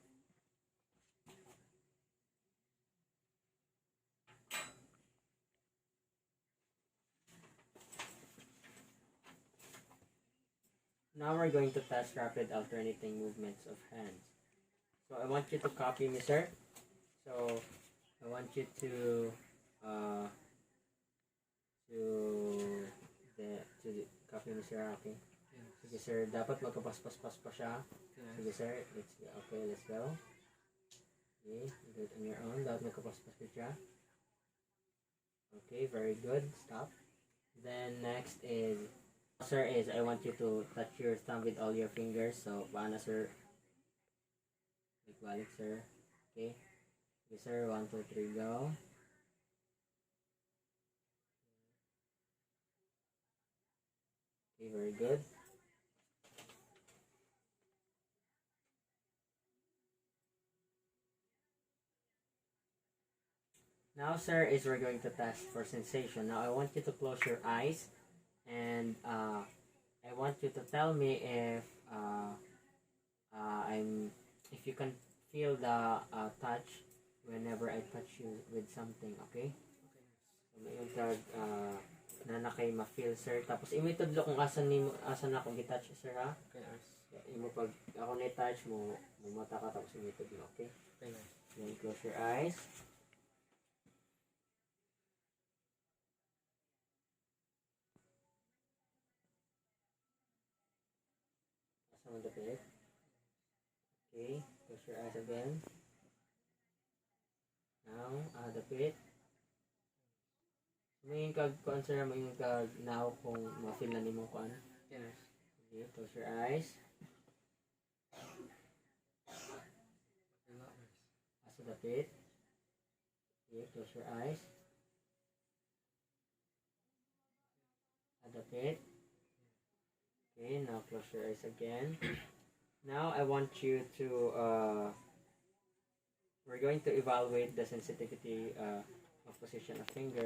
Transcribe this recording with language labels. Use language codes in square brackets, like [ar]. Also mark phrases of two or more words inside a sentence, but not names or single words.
[en] Now we're going to test rapid alternating movements of hands. So I want you to copy me, sir. So I want you to uh to copy me, sir. Okay. Sige, sir. [ceb] Dapat magkapaspas-pas pa siya. Sige, sir. [en] Let's go. Okay, let's go. Okay, do it on your own. [ceb] Dapat magkapaspas pa siya. [en] Okay, very good. Stop. Then next is, sir, is I want you to touch your thumb with all your fingers. So, [ceb] paano, sir? Like balik, sir. Okay. [en] Okay, sir. 1, 2, 3, go. Okay, very good. Now, sir, is we're going to test for sensation. Now, I want you to close your eyes, and I want you to tell me if you can feel the touch whenever I touch you with something, okay? So, [ceb] mayon kag na kay ma-feel, sir. Tapos imitudlo kung asan na akong gi-touch, sir, ha? [en] Okay, nurse. [ceb] Imo pag ako na-touch mo, mumata ka tapos imitudlo, okay? [en] Okay, nurse. Then close your eyes. [ceb] Asa mo dapit? [en] Okay, close your eyes again. Now, [ceb] dapit. May kag kuan, sir, may kag now kung ma-feel na nimo kuan. [en] Okay, nurse. Okay, close your eyes. [ceb] Wala, nurse. Asa dapit. [en] Okay, close your eyes. [ceb] Dapit. [en] Okay, now close your eyes again. Now I want you to we're going to evaluate the sensitivity of position of fingers.